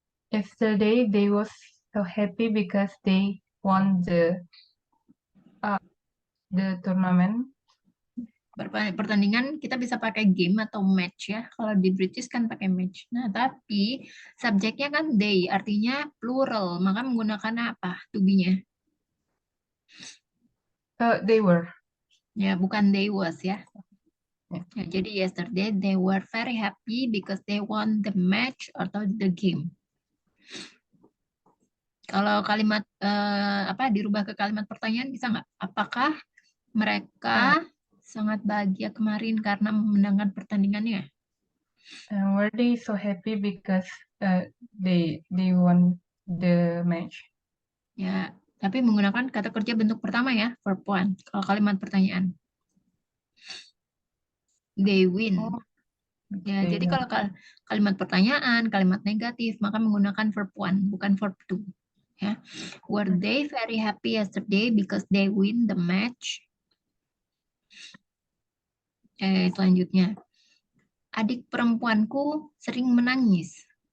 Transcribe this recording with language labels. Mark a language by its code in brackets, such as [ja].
[en] Yesterday they was so happy because they won the tournament. [id] Pertandingan kita bisa pakai game atau match ya. Kalau di British kan pakai match. Nah, tapi subjeknya kan they, artinya plural. Maka menggunakan apa to be-nya? [en] They were. [id] Ya, bukan [en] they was [id] ya. Ya. Ya, jadi [en] yesterday they were very happy because they won the match atau the game. [id] Kalau kalimat dirubah ke kalimat pertanyaan bisa nggak? Apakah mereka sangat bahagia kemarin karena memenangkan pertandingannya? [en] Were they so happy because they won the match? [id] Ya, tapi menggunakan kata kerja bentuk pertama ya, verb one. Kalau kalimat pertanyaan, [en] they win. Oh, [id] Ya, [en] they [id] jadi [en] won. [id] kalau kalimat pertanyaan, kalimat negatif, maka menggunakan verb one, bukan verb two. [en] Ya, were they very happy yesterday because they win the match? [id] Selanjutnya, adik perempuanku sering menangis.